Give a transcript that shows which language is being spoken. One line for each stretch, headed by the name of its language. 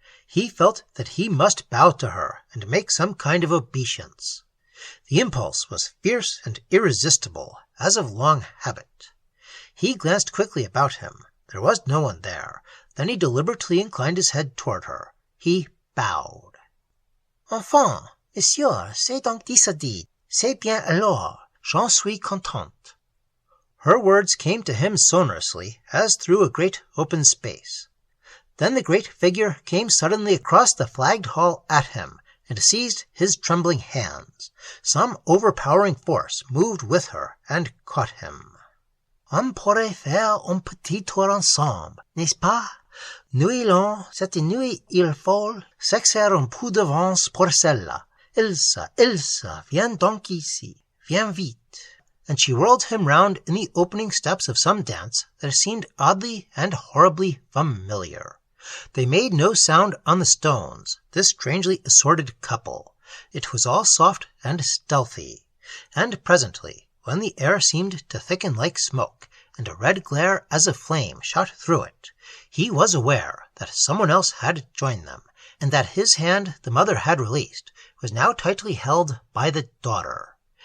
English: He felt that he must bow to her and make some kind of obeisance. The impulse was fierce and irresistible, as of long habit. He glanced quickly about him. There was no one there. Then he deliberately inclined his head toward her. He bowed.
French: Enfin, monsieur, c'est donc décidé. C'est bien alors, j'en suis contente.
English: Her words came to him sonorously, as through a great open space. Then the great figure came suddenly across the flagged hall at him, and seized his trembling hands. Some overpowering force moved with her and caught him.
French: On pourrait faire un petit tour ensemble, n'est-ce pas? Nous, allons, cette nuit, faut, s'exercer un peu d'avance pour cela. Ilse, Ilse, viens donc ici. Viens, vite.
English: And she whirled him round in the opening steps of some dance that seemed oddly and horribly familiar. They made no sound on the stones, this strangely assorted couple. It was all soft and stealthy. And presently, when the air seemed to thicken like smoke, and a red glare as of flame shot through it, he was aware that someone else had joined them, and that his hand the mother had released was now tightly held by the daughter.